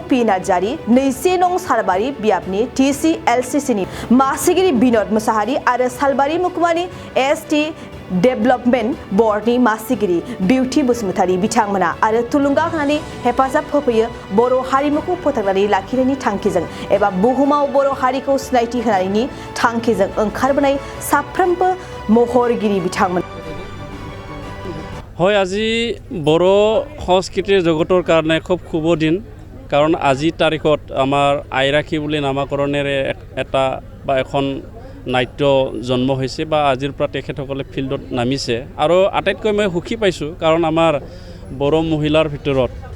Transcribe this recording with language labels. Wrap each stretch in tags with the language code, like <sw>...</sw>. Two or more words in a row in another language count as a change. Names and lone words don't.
<brx>पि नार्जारी 20 नं सालबारि बियाबनि टिसिएलसिसिनि मासिगिरि बिनोद मुसाहारि आरो सालबारि महकुमानि एसटि डेभेलपमेन्ट बर्डनि मासिगिरि बिउटि बसुमतारी बिथांमोना आरो थुलुंगा होनानै हेफाजाब होफैयो बर' हारिमुखौ फोथांनानै लाखिनायनि थांखिजों एबा बुहुमाव बर' हारिखौ सिनायथि होनायनि थांखिजों ओंखारबोनाय साफ्रोमबो महरगिरि बिथांमोन</brx> <as>হয় আজি বড়ো সংস্কৃতিৰ জগতৰ কাৰণে খুব শুভ দিন কাৰণ আজি তাৰিখত আমাৰ আইৰাখি বুলি নামকৰণেৰে এটা বা এখন নাট্য জন্ম হৈছে বা আজিৰ পৰা তেখেতসকলে ফিল্ডত নামিছে আৰু আটাইতকৈ মই সুখী পাইছোঁ কাৰণ আমাৰ বড়ো মহিলাৰ ভিতৰত</as>